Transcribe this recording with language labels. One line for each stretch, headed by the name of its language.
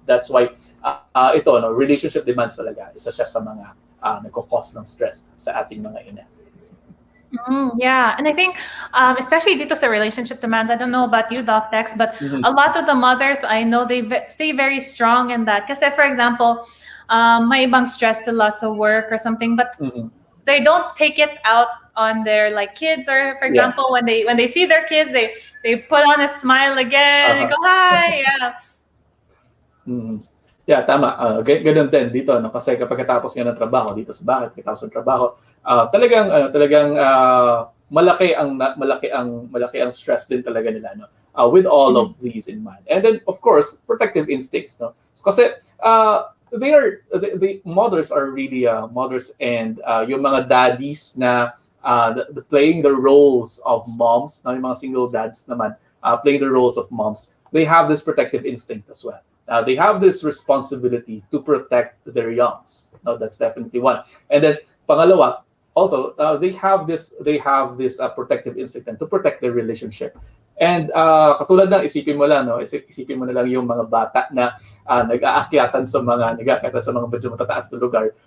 English: That's why relationship demands
Filipino: talaga isa siya sa mga nagko-cause ng stress sa ating mga ina.
English: Yeah, and I think especially
Filipino: dito sa
English: relationship demands, I don't know about you, Doc Tex, but a lot of the mothers I know, they stay very strong in that.
Filipino: Kasi
English: for example,
Filipino: may ibang stress sila sa
English: work or something, but they don't take it out on their kids, or for example, when they see their kids, they put on a smile again, they go hi,
Filipino: Tama. Ganun din dito, no? Kasi kapag katapos nga ng trabaho dito sa bahay, katapos ng trabaho, talagang malaki ang stress din talaga nila, no?
English: With all of these in mind. And then of course, protective instincts, no?
Filipino: Kasi
English: the mothers are really mothers, and
Filipino: yung mga
English: daddies na playing the roles of moms,
Filipino: na yung mga
English: single dads
Filipino: naman
English: playing the roles of moms, they have this protective instinct as well. They have this responsibility to protect their youngs. No, that's definitely one. And then
Filipino: pangalawa,
English: also they have this protective instinct and to protect their relationship.
Filipino: And katulad ng isipin mo lang, no? Isipin mo na lang yung mga bata na nag-aakyatan sa mga medyo matataas na lugar.